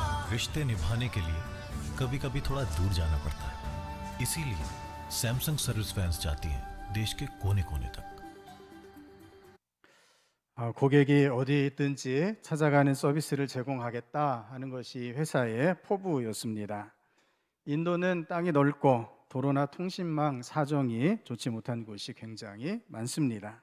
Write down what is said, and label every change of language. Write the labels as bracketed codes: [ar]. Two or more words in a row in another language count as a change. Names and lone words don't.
[hi] रिश्ते निभाने के लिए कभी कभी थोड़ा दूर जाना पड़ता है। इसीलिए सैमसंग [en] service vans [hi] जाती हैं देश के कोने कोने तक। [ko] 고객이 어디 있든지 찾아가는 서비스를 제공하겠다 하는 것이 회사의 포부였습니다. 인도는 땅이 넓고 도로나 통신망 사정이 좋지 못한 곳이 굉장히 많습니다.